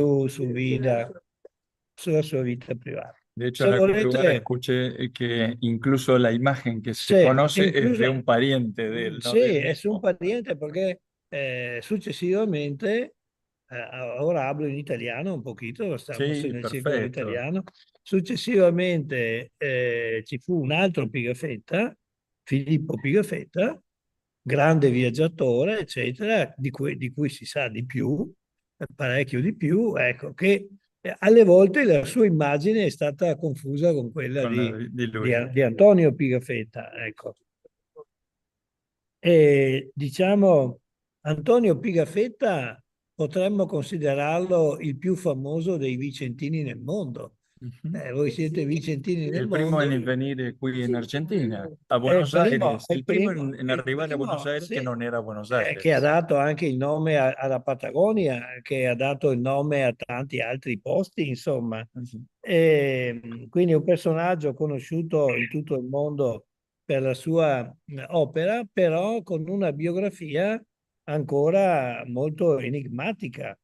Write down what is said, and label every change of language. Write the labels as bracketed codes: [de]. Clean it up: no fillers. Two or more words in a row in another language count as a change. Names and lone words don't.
[es] su vida, su vida privada. De hecho, Se en algún lugar volete, escuché que incluso la imagen que se sí, conoce es incluso, de un pariente de él, no sí, del es un mismo. pariente porque successivamente, ahora hablo in italiano un poquito, estamos Sí, [it] nel circolo [es] perfecto. [it] italiano, successivamente ci fu un altro Pigafetta, Filippo Pigafetta, grande viaggiatore, eccetera, di cui si sa di più, parecchio di più, ecco, che alle volte la sua immagine è stata confusa con quella Con la di, di di, lui. di Antonio Pigafetta, ecco. E diciamo, Antonio Pigafetta potremmo considerarlo il più famoso dei vicentini nel mondo. Ujú. Voi siete vicentini nel [es] El primo [it] mondo. [es] en venir qui en Argentina, a [it] È [es] Buenos Aires. El primo en [it] il [es] arribar a Buenos [it] primo, [es] Aires [it] sì, [es] que no era Buenos [it] che ha [es] Aires. [it] dato anche il nome alla Patagonia, che ha dato il nome a tanti altri posti, insomma. Ujú. Quindi un personaggio conosciuto in tutto il mondo per la sua opera, però con una biografia ancora molto enigmatica.